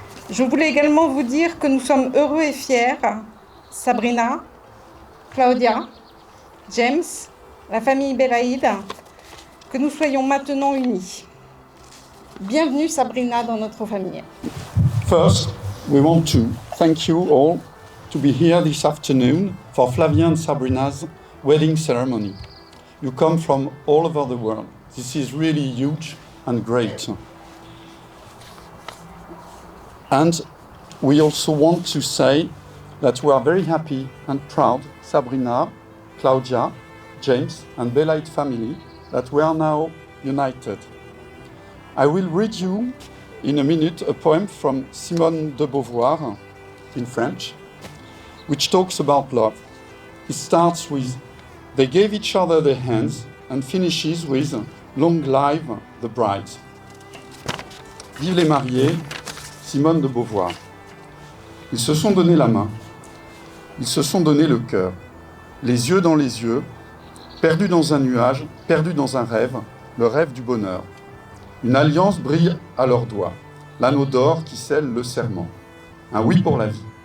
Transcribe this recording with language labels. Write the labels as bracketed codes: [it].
[fr] Je voulais également vous dire que nous sommes heureux et fiers, Sabrina, Claudia, James, la famille Belaïd, que nous soyons maintenant unis. Bienvenue Sabrina dans notre famille. [en] First, we want to thank you all to be here this afternoon for Flavien and Sabrina's wedding ceremony. You come from all over the world. This is really huge and great. And we also want to say that we are very happy and proud, Sabrina, Claudia, James and Belaïd family, that we are now united. I will read you in a minute a poem from Simone de Beauvoir in French, which talks about love. It starts with "They gave each other their hands" and finishes with "Long live the bride." [fr] Vive les mariés, Simone de Beauvoir. Ils se sont donné la main, ils se sont donné le cœur, les yeux dans les yeux, perdus dans un nuage, perdus dans un rêve, le rêve du bonheur. Une alliance brille à leurs doigts, l'anneau d'or qui scelle le serment. Un oui pour la vie.